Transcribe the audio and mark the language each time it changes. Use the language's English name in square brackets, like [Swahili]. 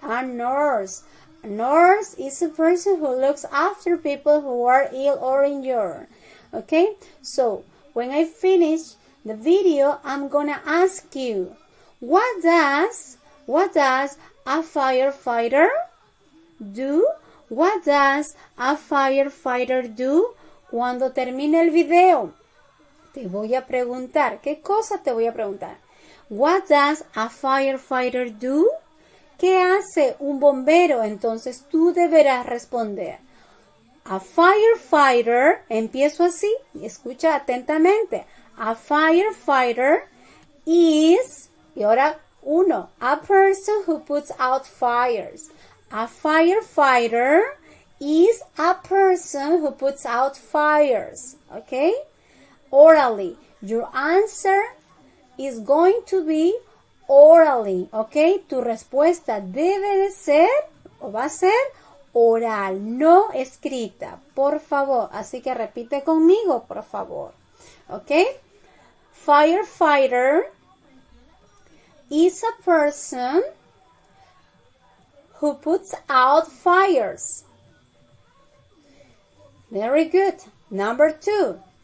[English] A nurse. A nurse is a person who looks after people who are ill or injured. Okay? So, when I finish the video, I'm gonna ask you, what does a firefighter do? What does a firefighter do? [Spanish] Cuando termine el video, te voy a preguntar, ¿qué cosa te voy a preguntar? [English] What does a firefighter do? [Spanish] ¿Qué hace un bombero? Entonces tú deberás responder. [English] A firefighter, [Spanish] empiezo así, y escucha atentamente. [English] A firefighter is, [Spanish] y ahora uno, [English] a person who puts out fires. A firefighter is a person who puts out fires. Okay? Orally. Your answer is going to be orally. Okay? [Spanish] Tu respuesta debe de ser, o va a ser, oral, no escrita. Por favor. Así que repite conmigo, por favor. [English] Okay? Firefighter is a person who puts out fires. Very good. Number 2.